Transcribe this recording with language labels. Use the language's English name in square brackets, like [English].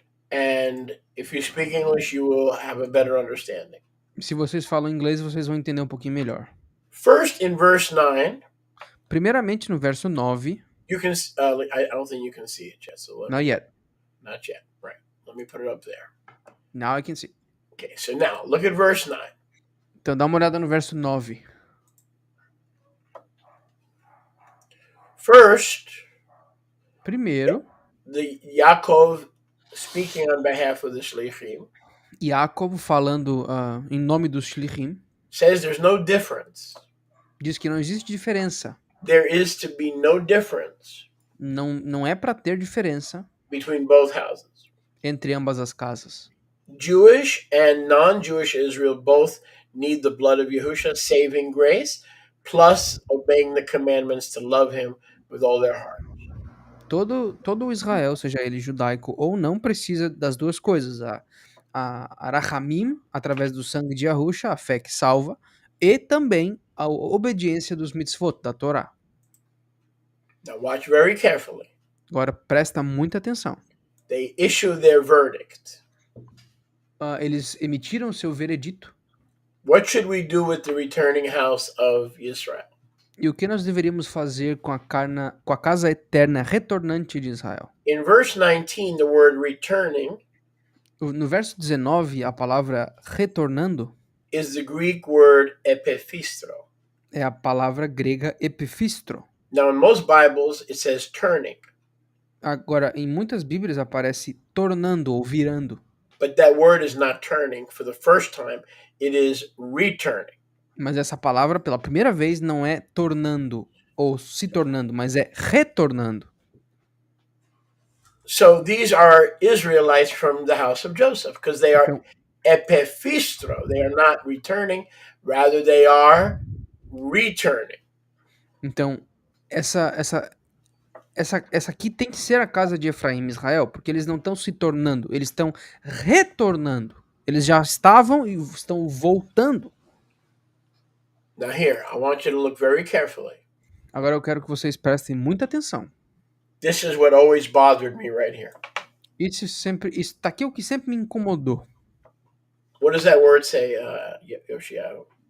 [English] And if you speak English, you will have a better understanding. [Portuguese] Se vocês falam inglês, vocês vão entender um pouquinho melhor. [English] First, in verse 9, [Portuguese] Primeiramente, no verso 9. [English] you can, I don't think you can see it yet. So Not yet. Not yet. Right. Let me put it up there. Now I can see. Okay, so now look at verse 9. [Portuguese] Então dá uma olhada no verso 9. [English] First, [Portuguese] Primeiro, [English] the Yaakov speaking on behalf of the Shlichim [Portuguese] Jacob, falando em nome dos Shlichim, [English] says there's no difference. [Portuguese] diz que não existe diferença. [English] There is to be no difference [Portuguese] Não é para ter diferença [English] between both houses. [Portuguese] entre ambas as casas. [English] Jewish and non-Jewish Israel both need the blood of Yahusha, saving grace, plus obeying the commandments to love him with all their heart. [Portuguese] Todo o Israel, seja ele judaico ou não, precisa das duas coisas. A Rahamim, através do sangue de Yahusha, a fé que salva, e também a obediência dos mitzvot, da Torá. [English] Now watch very carefully. [Portuguese] Agora, presta muita atenção. [English] They issue their verdict. [Portuguese] Eles emitiram seu veredito. [English] What should we do with the returning house of Israel? [Portuguese] E o que nós deveríamos fazer com a casa eterna retornante de Israel? [English] In verse 19, the word returning [Portuguese] No verso 19, a palavra retornando [English] is the Greek word epifistro. [Portuguese] é a palavra grega epifistro. [English] Now, in most Bibles, it says turning. [Portuguese] Agora, em muitas Bíblias aparece tornando ou virando. [English] But that word is not turning for the first time. It is returning. [Portuguese] Mas essa palavra, pela primeira vez, não é tornando ou se tornando, mas é retornando. [English] So these are Israelites from the house of Joseph, because they are epifistro. They are not returning, rather they are returning. [Portuguese] Então, essa aqui tem que ser a casa de Efraim e Israel, porque eles não estão se tornando, eles estão retornando. Eles já estavam e estão voltando. [English] Now here, I want you to look very carefully. [Portuguese] Agora eu quero que vocês prestem muita atenção. [English] This is what always bothered me right here. [Portuguese] Isso tá aqui é o que sempre me incomodou. [English] What does that word say, Yoshiao?